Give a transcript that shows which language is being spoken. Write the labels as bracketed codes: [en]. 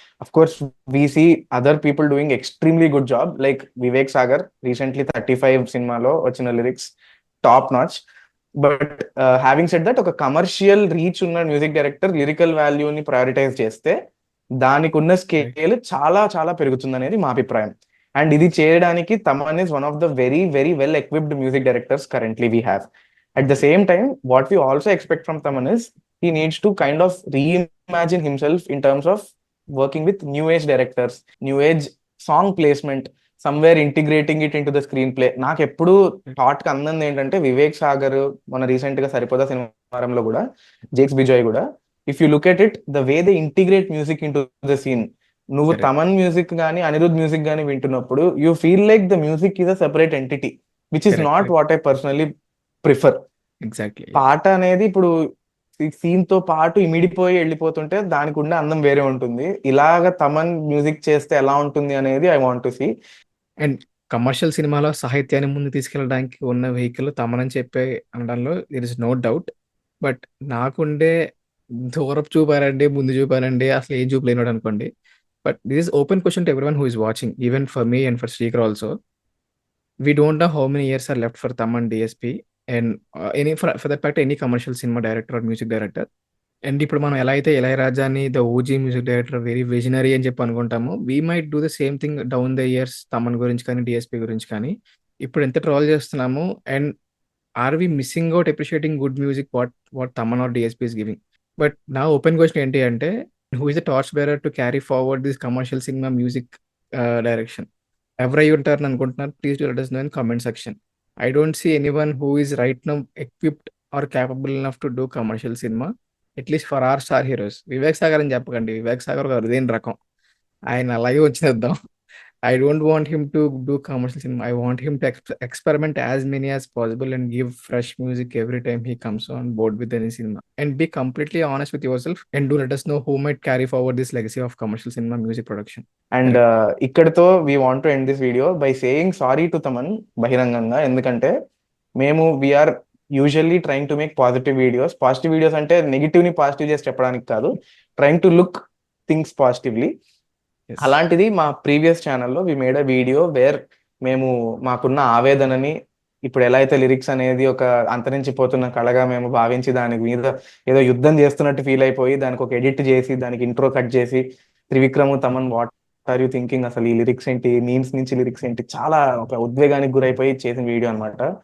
[en] of course we see other people doing extremely good job like Vivek Sagar recently 35 [te] సినిమాలో వచ్చిన [en] Lyrics top notch. But having said that, [te] ఒక commercial reach ఉన్న music director lyrical వాల్యూని prioritise చేస్తే దానికి ఉన్న scale చాలా చాలా పెరుగుతుంది అనేది మా అభిప్రాయం. [en] and [te] ఇది చేయడానికి [en] Thaman is one of the very very well equipped music directors currently we have. At the same time, what we also expect from Thaman is he needs to kind of reimagine himself in terms of working with new age directors, new age song placement, somewhere integrating it into the screenplay. [te] నాకు ఎప్పుడు thought కి అందంది ఏంటంటే వివేక్ సాగర్ మన recent గా సరిపోదా సినిమాలో కూడా జేక్స్ బిజాయ్ కూడా, [en] If you look at it the way they integrate music into the scene. [te] నువ్వు [en] Correct. [te] తమన్ మ్యూజిక్ గానీ అనిరుద్ మ్యూజిక్ గానీ వింటున్నప్పుడు [en] You feel like the music is a separate entity, which is Correct, not correct. What I personally prefer. Exactly. [te] పాట అనేది ఇప్పుడు scene తో పాటు ఇమిడిపోయి వెళ్ళిపోతుంటే దానికి ఉండే అందం వేరే ఉంటుంది. ఇలాగ తమన్ మ్యూజిక్ చేస్తే ఎలా ఉంటుంది అనేది [en] I want to see. [te] And commercial సినిమాలో సాహిత్యాన్ని ముందు తీసుకెళ్ళడానికి ఉన్న వెహికల్ తమనని చెప్పే అనడంలో [en] There is no doubt. [te] But నాకుండే దూరపు చూపారండి, ముందు చూపారండి, అసలు ఏం చూపలేనాడు అనుకోండి. [en] But this is open question to everyone who is watching, even for me and for Shrikar also. We don't know how many years are left for Thaman DSP and any for that fact any commercial cinema director or music director. [te] And ఇప్పుడు మనం ఎలా అయితే ఇళయరాజాని the OG music director very visionary అని చెప్పి అనుకుంటామో, [en] we might do the same thing down the years [te] Thaman గురించి కానీ DSP గురించి కానీ. ఇప్పుడు ఎంత ట్రాల్ చేస్తున్నాము, [en] And are we missing out appreciating good music what Thaman or DSP is giving. But [te] నా ఓపెన్ క్వశ్చన్ ఏంటి అంటే, [en] Who is the torch bearer to carry forward this commercial cinema music direction? [te] ఎవరై ఉంటారని అనుకుంటున్నారు? [en] Please do let us know in comment section. I don't see anyone who is right now equipped or capable enough to do commercial cinema, at least for our star heroes. [te] Vivek Sagar అని చెప్పకండి, వివేక్ సాగర్ ఒక అరుదైన రకం, ఆయన అలాగే వచ్చేద్దాం. [en] I don't want him to do commercial cinema. I want him to experiment as many as possible and give fresh music every time he comes on board with any cinema. And be completely honest with yourself and do let us know who might carry forward this legacy of commercial cinema music production. And ఇక్కడతో we want to end this video by saying sorry to Thaman బహిరంగంగా. [te] ఎందుకంటే మేము [en] We are usually trying to make positive videos. [te] Positive videos అంటే negative ని positive చేసి చెప్పడానికి కాదు, [en] Trying to look things positively. Yes. [te] అలాంటిది మా ప్రీవియస్ ఛానల్లో [en] we made a video where [te] మేము మాకున్న ఆవేదనని, ఇప్పుడు ఎలా అయితే లిరిక్స్ అనేది ఒక అంతరించిపోతున్న కళగా మేము భావించి దాని మీద ఏదో యుద్ధం చేస్తున్నట్టు ఫీల్ అయిపోయి దానికి ఒక ఎడిట్ చేసి దానికి ఇంట్రో కట్ చేసి Trivikram Thaman [en] what are you thinking, [te] అసలు ఈ లిరిక్స్ ఏంటి, మీమ్స్ నుంచి లిరిక్స్ ఏంటి, చాలా ఒక ఉద్వేగానికి గురైపోయి చేసిన వీడియో అనమాట.